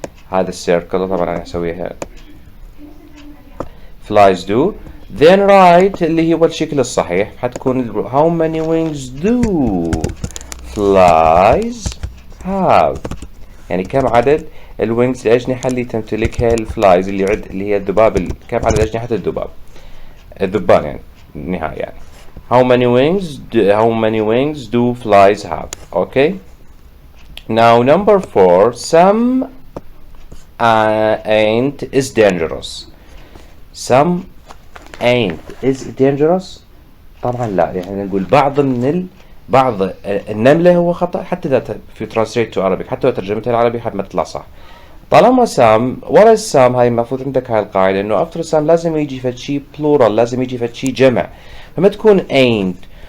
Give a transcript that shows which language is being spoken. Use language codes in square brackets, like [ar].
[ar] هذا السيركل طبعا انا اسويها flies do then write اللي هو الشكل الصحيح حتكون [en] how many wings do flies have [ar] يعني كم عدد الوينجز الأجنحة اللي تمتلكها الفلايز اللي هي الذباب كم عدد أجنحة الذبان يعني النهاية يعني how many wings do flies have. [en] okay now number 4 some ant is dangerous. some ant is dangerous [ar] طبعا لا يعني نقول بعض النملة هو خطأ حتى إذا في [en] translate to Arabic [ar] حتى لو ترجمتها العربي حد ما تطلع صح. طالما سام ورا السام هاي المفروض عندك هاي القاعدة إنه after سام لازم يجي فد شي plural لازم يجي فد شي جمع فما تكون ain't.